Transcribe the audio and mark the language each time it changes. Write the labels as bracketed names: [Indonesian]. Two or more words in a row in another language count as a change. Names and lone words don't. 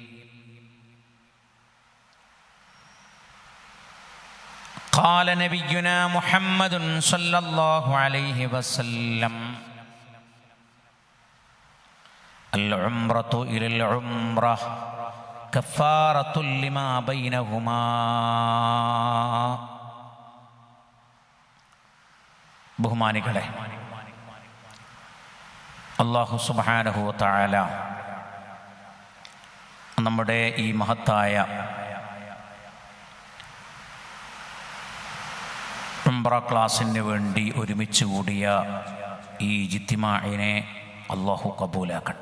[Arabic] قال نبينا محمد صلى الله عليه وسلم العمرة إلى العمرة كفارة لما بينهما. [Malayalam] ബഹുമാനികളെ, അല്ലാഹു [Arabic] سبحانه وتعالى [Malayalam] നമ്മുടെ ഈ മഹത്തായ ഉംറ ക്ലാസ്സിന് വേണ്ടി ഒരുമിച്ച് കൂടിയ ഈ ഇജ്തിമാഇനെ അള്ളാഹു കബൂലാക്കട്ടെ.